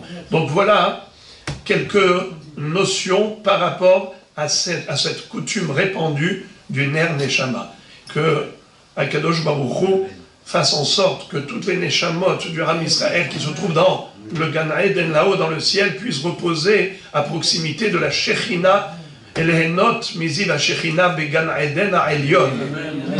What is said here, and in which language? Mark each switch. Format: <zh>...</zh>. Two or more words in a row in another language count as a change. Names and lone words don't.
<fr>Donc voilà quelques notions par rapport à cette coutume répandue du</fr> <he>Ner Neshama.</he> <fr>Que</fr> <he>Akadosh Baruch Hu</he> <fr>fasse en sorte que toutes les Neshamot du</fr> <he>Ram Israël</he> <fr>qui se trouvent dans le Gan Eden là-haut dans le ciel puissent reposer à proximité de la Shechina.</fr> <he>להנות מזיו השכינה בגן עדן העליון.</he>